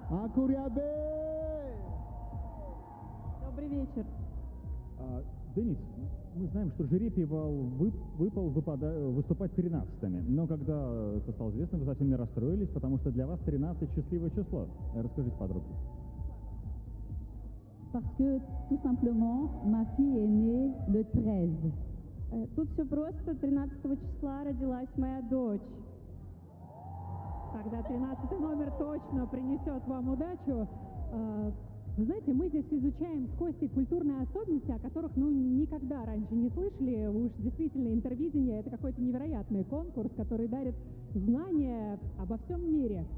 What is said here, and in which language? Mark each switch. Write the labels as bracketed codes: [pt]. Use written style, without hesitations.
[ru] Акуриабе! Добрый вечер! Денис, мы знаем, что жеребий выпал выступать 13-ми. Но когда это стало известно, вы совсем не расстроились, потому что для вас 13 – счастливое число. Расскажите подробнее. [fr] Parce que, tout simplement, ma fille est née le 13. [ru] Тут все просто. 13 числа родилась моя дочь. Тогда 13 номер точно принесет вам удачу. Вы знаете, мы здесь изучаем с Костей культурные особенности, о которых, ну, никогда раньше не слышали. Уж действительно, интервидение – это какой-то невероятный конкурс, который дарит знания обо всем мире.